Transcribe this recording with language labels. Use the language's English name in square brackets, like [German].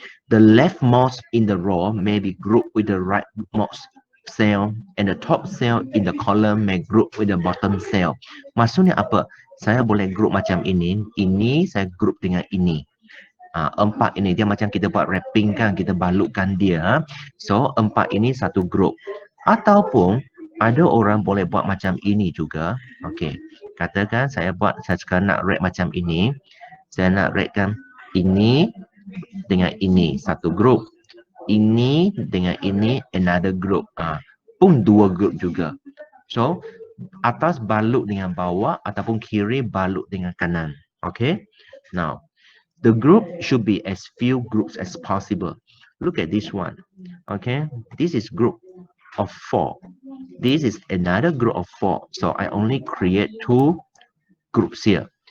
[English] The leftmost in the row may be grouped with the rightmost cell and the top cell in the column may group with the bottom cell. [Malay] Maksudnya apa? Saya boleh group macam ini. Ini saya group dengan ini. 4 ini dia macam kita buat wrapping kan, kita balutkan dia. So 4 ini satu group. Ataupun ada orang boleh buat macam ini juga. Okey. Katakan saya sekarang nak wrap macam ini. Saya nak wrapkan ini dengan ini satu group. Ini dengan ini [English] another group. [Malay] Pun 2 group juga. So atas balut dengan bawah ataupun kiri balut dengan kanan. Okay. [English] Now, the group should be as few groups as possible. Look at this one. Okay. This is group of 4. This is another group of 4. So I only create 2 groups here.